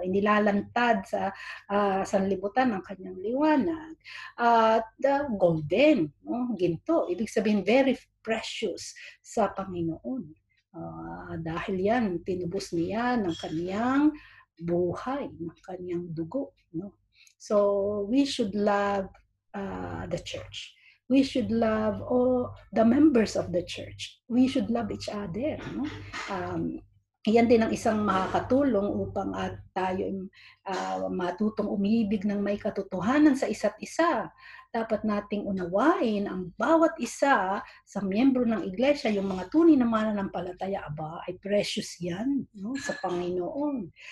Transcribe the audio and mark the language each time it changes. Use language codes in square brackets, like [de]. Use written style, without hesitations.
[tl] Inilalantad sa sanlibutan ang kanyang liwanag. Golden, no? Ginto. Ibig sabihin, [en] very precious [tl] sa Panginoon. Dahil yan, tinubos niya ng kanyang buhay, ng kanyang dugo. No? [en] So, we should love the church. We should love all the members of the church. We should love each other. No? [tl] Yan din ang isang makakatulong upang tayo matutong umibig ng may katotohanan sa isa't isa. Dapat nating unawain ang bawat isa sa miyembro ng iglesia, yung mga tunay na mananampalataya, ay precious yan, no, sa Panginoon.